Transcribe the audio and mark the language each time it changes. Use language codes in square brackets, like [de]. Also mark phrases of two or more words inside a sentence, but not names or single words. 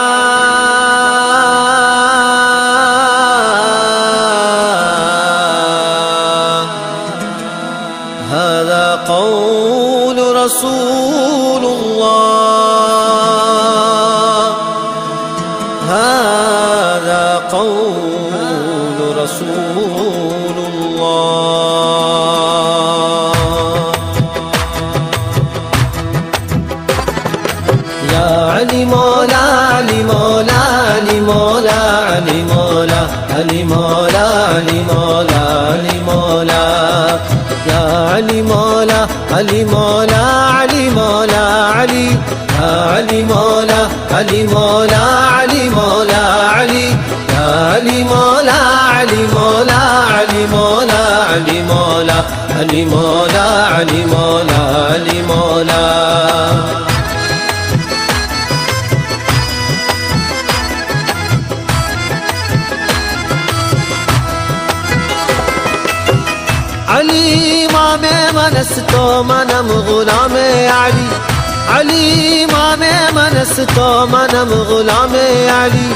[ar] هذا قول رسول الله، هذا قول رسول الله. يا علي مولا علي مولا علي مولا علي مولا علي مولا علي مولا علي مولا. يا علي مولا علي مولا علي مولا علي، يا علي مولا علي مولا علي مولا علي، يا علي مولا علي مولا علي مولا علي مولا علي مولا علي مولا علي مولا. [fa] علی امام من است تو منم غلام علی، علی امام من است تو منم غلام علی.